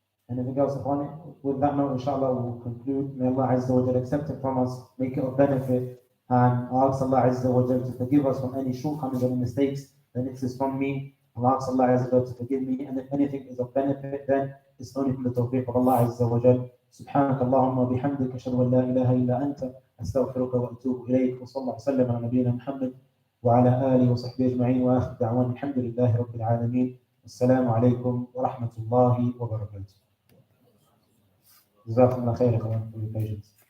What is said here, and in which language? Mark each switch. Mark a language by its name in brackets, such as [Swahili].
[English] Anything else upon it? With that note, inshallah, we'll conclude. May Allah Azza wa Jal accept it from us, make it of benefit, and ask Allah Azza wa Jal to forgive us from any shortcomings and mistakes. Then it is from me. Allah asks Allah Azza wa Jal to forgive me, and if anything is of benefit, then it's only from the tawfiq of Allah Azza wa Jal. [Arabic] سبحانك اللهم وبحمدك أشهد أن لا إله إلا أنت أستغفرك وأتوب إليك وصلى الله وسلم على نبينا محمد وعلى آله وصحبه أجمعين وآخر دعوانا الحمد لله رب العالمين السلام عليكم ورحمة الله وبركاته. جزاكم الله خير [English] for your patience.